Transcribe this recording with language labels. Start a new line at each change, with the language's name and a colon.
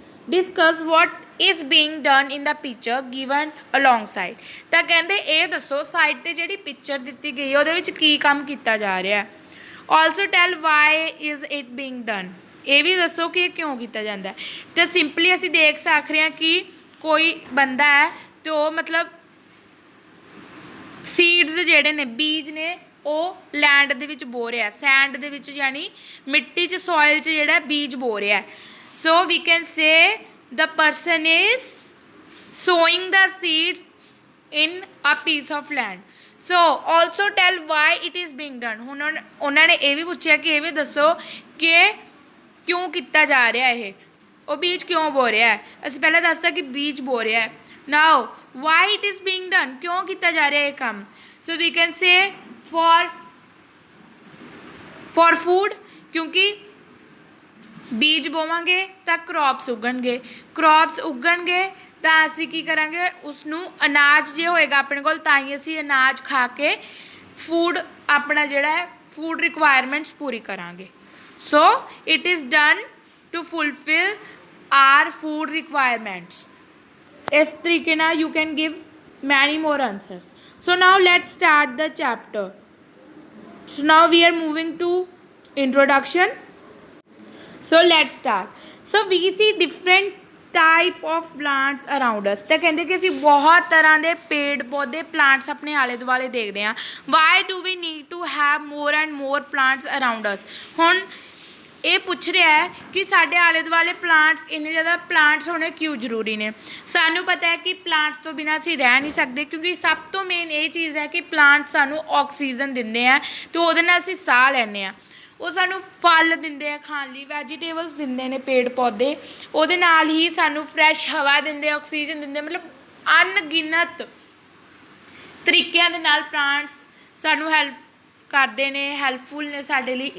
English: Discuss what is being done in the picture given alongside.
Punjabi: ਤਾਂ ਕਹਿੰਦੇ ਇਹ ਦੱਸੋ ਸਾਈਡ ਤੇ ਜਿਹੜੀ ਪਿਕਚਰ ਦਿੱਤੀ ਗਈ ਹੈ ਉਹਦੇ ਵਿੱਚ ਕੀ ਕੰਮ ਕੀਤਾ ਜਾ ਰਿਹਾ ਹੈ।
English: Also tell why is it being done.
Punjabi: ਇਹ ਵੀ ਦੱਸੋ ਕਿ ਇਹ ਕਿਉਂ ਕੀਤਾ ਜਾਂਦਾ ਹੈ। ਤੇ ਸਿੰਪਲੀ ਅਸੀਂ ਦੇਖ ਸਕ ਰਹੇ ਹਾਂ ਕਿ ਕੋਈ ਬੰਦਾ ਹੈ ਅਤੇ ਉਹ ਮਤਲਬ ਸੀਡਸ ਜਿਹੜੇ ਨੇ, ਬੀਜ ਨੇ, ਉਹ ਲੈਂਡ ਦੇ ਵਿੱਚ ਬੋ ਰਿਹਾ, ਸੈਂਡ ਦੇ ਵਿੱਚ ਯਾਨੀ ਮਿੱਟੀ 'ਚ, ਸੋਇਲ 'ਚ ਜਿਹੜਾ ਬੀਜ ਬੋ ਰਿਹਾ।
English: So we can say the person is sowing the seeds in a piece of land. So also tell why it is being done.
Punjabi: ਹੁਣ ਉਹਨਾਂ ਨੇ ਇਹ ਵੀ ਪੁੱਛਿਆ ਕਿ ਇਹ ਵੀ ਦੱਸੋ ਕਿ ਕਿਉਂ ਕੀਤਾ ਜਾ ਰਿਹਾ ਇਹ, ਉਹ ਬੀਜ ਕਿਉਂ ਬੋ ਰਿਹਾ ਹੈ। ਅਸੀਂ ਪਹਿਲਾਂ ਦੱਸਦਾ ਕਿ ਬੀਜ ਬੋ ਰਿਹਾ ਹੈ।
English: now why it is being done,
Punjabi: ਕਿਉਂ ਕੀਤਾ ਜਾ ਰਿਹਾ ਇਹ ਕੰਮ।
English: so we can say for food,
Punjabi: ਕਿਉਂਕਿ ਬੀਜ ਬੋਵਾਂਗੇ ਤਾਂ ਕਰੋਪਸ ਉੱਗਣਗੇ, ਕਰੋਪਸ ਉੱਗਣਗੇ ਤਾਂ ਅਸੀਂ ਕੀ ਕਰਾਂਗੇ, ਉਸਨੂੰ ਅਨਾਜ ਜੇ ਹੋਏਗਾ ਆਪਣੇ ਕੋਲ ਤਾਂ ਹੀ ਅਸੀਂ ਅਨਾਜ ਖਾ ਕੇ ਫੂਡ ਆਪਣਾ ਜਿਹੜਾ ਹੈ ਫੂਡ ਰਿਕੁਆਇਰਮੈਂਟਸ ਪੂਰੀ ਕਰਾਂਗੇ।
English: So it is done to fulfil our food requirements.
Punjabi: ਇਸ ਤਰੀਕੇ ਨਾਲ
English: You can give many more answers. So now let's start the chapter. So now we are moving to introduction. So let's start. So we see different type of plants around us.
Punjabi: ਤਾਂ ਕਹਿੰਦੇ ਕਿ ਅਸੀਂ ਬਹੁਤ ਤਰ੍ਹਾਂ ਦੇ ਪੇੜ ਪੌਦੇ, ਪਲਾਂਟਸ ਆਪਣੇ ਆਲੇ ਦੁਆਲੇ ਦੇਖਦੇ ਹਾਂ।
English: Why do we need to have more and more plants around us?
Punjabi: ਹੁਣ ਇਹ ਪੁੱਛ ਰਿਹਾ ਹੈ ਕਿ ਸਾਡੇ ਆਲੇ ਦੁਆਲੇ ਪਲਾਂਟਸ, ਇੰਨੇ ਜ਼ਿਆਦਾ ਪਲਾਂਟਸ ਹੋਣੇ ਕਿਉਂ ਜ਼ਰੂਰੀ ਨੇ। ਸਾਨੂੰ ਪਤਾ ਹੈ ਕਿ ਪਲਾਂਟਸ ਤੋਂ ਬਿਨਾਂ ਅਸੀਂ ਰਹਿ ਨਹੀਂ ਸਕਦੇ, ਕਿਉਂਕਿ ਸਭ ਤੋਂ ਮੇਨ ਇਹ ਚੀਜ਼ ਹੈ ਕਿ ਪਲਾਂਟਸ ਸਾਨੂੰ ਆਕਸੀਜਨ ਦਿੰਦੇ ਆ ਅਤੇ ਉਹਦੇ ਨਾਲ ਅਸੀਂ ਸਾਹ ਲੈਂਦੇ ਹਾਂ। ਉਹ ਸਾਨੂੰ ਫਲ ਦਿੰਦੇ ਆ ਖਾਣ ਲਈ, ਵੈਜੀਟੇਬਲਸ ਦਿੰਦੇ ਨੇ ਪੇੜ ਪੌਦੇ, ਉਹਦੇ ਨਾਲ ਹੀ ਸਾਨੂੰ ਫਰੈਸ਼ ਹਵਾ ਦਿੰਦੇ, ਆਕਸੀਜਨ ਦਿੰਦੇ, ਮਤਲਬ ਅਣਗਿਣਤ ਤਰੀਕਿਆਂ ਦੇ ਨਾਲ ਪਲਾਂਟਸ ਸਾਨੂੰ ਹੈਲਪ ਕਰਦੇ ਨੇ, ਹੈਲਪਫੁਲ ਨੇ ਸਾਡੇ ਲਈ।